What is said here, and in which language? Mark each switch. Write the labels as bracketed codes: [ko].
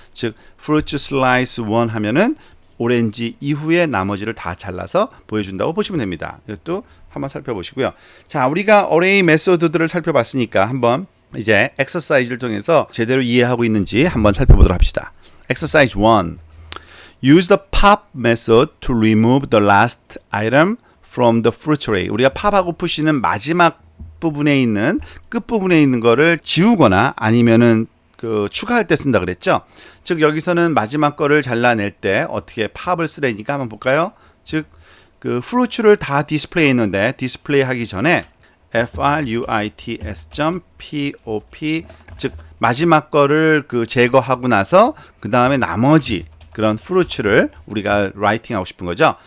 [ko] 즉 fruit slice 1 하면은 오렌지 이후에 나머지를 다 잘라서 보여준다고 보시면 됩니다. 이것도 한번 살펴보시고요. 자, 우리가 어레이 메소드들을 살펴봤으니까 한번 이제 엑서사이즈를 통해서 제대로 이해하고 있는지 한번 살펴보도록 합시다. [en] Exercise 1. Use the pop method to remove the last item from the fruit tray. [ko] 우리가 pop하고 push는 마지막 부분에 있는 끝 부분에 있는 거를 지우거나 아니면은 그 추가할 때 쓴다 그랬죠. 즉 여기서는 마지막 거를 잘라낼 때 어떻게 pop을 쓰려니까 한번 볼까요? 즉 그 fruit를 다 디스플레이 했는데 디스플레이 하기 전에 fruits.pop 즉 마지막 거를 그 제거하고 나서 그 다음에 나머지 그런 fruits를 우리가 라이팅 하고 싶은 거죠.